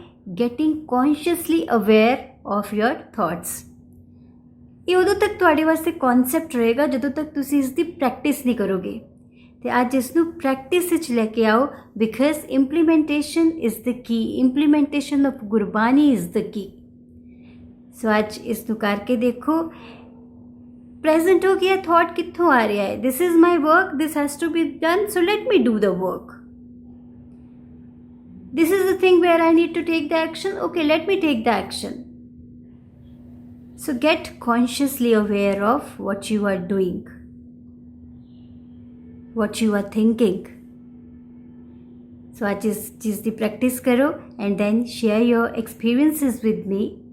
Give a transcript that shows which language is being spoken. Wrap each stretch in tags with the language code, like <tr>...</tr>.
<en>getting consciously aware of your thoughts.</en> <pa>ਇਹ ਉਦੋਂ ਤੱਕ ਤੁਹਾਡੇ ਵਾਸਤੇ ਕਨਸੈਪਟ ਰਹੇਗਾ ਜਦੋਂ ਤੱਕ ਤੁਸੀਂ ਇਸ ਦੀ ਪ੍ਰੈਕਟਿਸ ਨਹੀਂ ਕਰੋਗੇ। ਤੇ ਅੱਜ ਇਸ ਨੂੰ ਪ੍ਰੈਕਟਿਸ ਵਿੱਚ ਲੈ ਕੇ ਆਓ,</pa> <en>Because implementation is the key, implementation of Gurbani is the key.</en> <pa>ਸੋ ਅੱਜ ਇਸ ਨੂੰ ਕਰਕੇ ਦੇਖੋ, ਪ੍ਰੈਜ਼ੈਂਟ ਹੋ ਗਿਆ ਥਾਟ ਕਿੱਥੋਂ ਆ ਰਿਹਾ ਹੈ,</pa> <en>This is my work, this has to be done, so let me do the work. This is the thing where I need to take the action. Okay, let me take the action. So get consciously aware of what you are doing, what you are thinking. So</en> <hi>आज इस चीज़ की practice करो</hi> <en>and then share your experiences with me.</en>